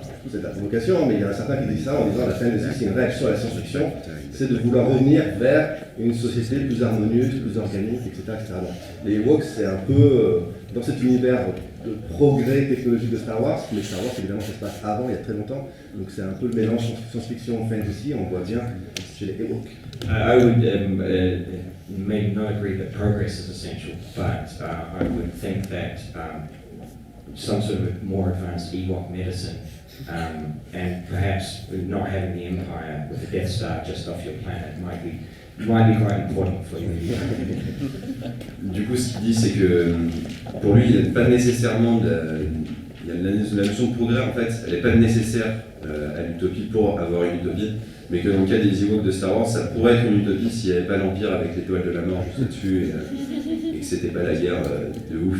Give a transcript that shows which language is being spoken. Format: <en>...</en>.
<fr>C'est de la provocation, mais il y en a certains qui disent ça en disant que la fantasy, c'est une réaction à la science-fiction, c'est de vouloir revenir vers une société plus harmonieuse, plus organique, etc. Donc, les Ewoks, c'est un peu dans cet univers de progrès technologique de Star Wars, mais Star Wars, évidemment, ça se passe avant, il y a très longtemps, donc c'est un peu le mélange science-fiction fantasy, on voit bien chez les Ewoks.</fr> <en>I would maybe not agree that progress is essential, but I would think that some sort of more advanced Ewok medicine and perhaps not having the Empire with the Death Star just off your planet might be quite important for you.</en> <fr>Du coup, ce qu'il dit, c'est que pour lui, il n'y a pas nécessairement la notion de progrès, en fait, elle n'est pas nécessaire à l'utopie pour avoir une utopie, mais que dans le cas des Ewoks de Star Wars, ça pourrait être une utopie s'il n'y avait pas l'Empire avec l'étoile de la mort juste au-dessus et que c'était pas la guerre de ouf.</fr>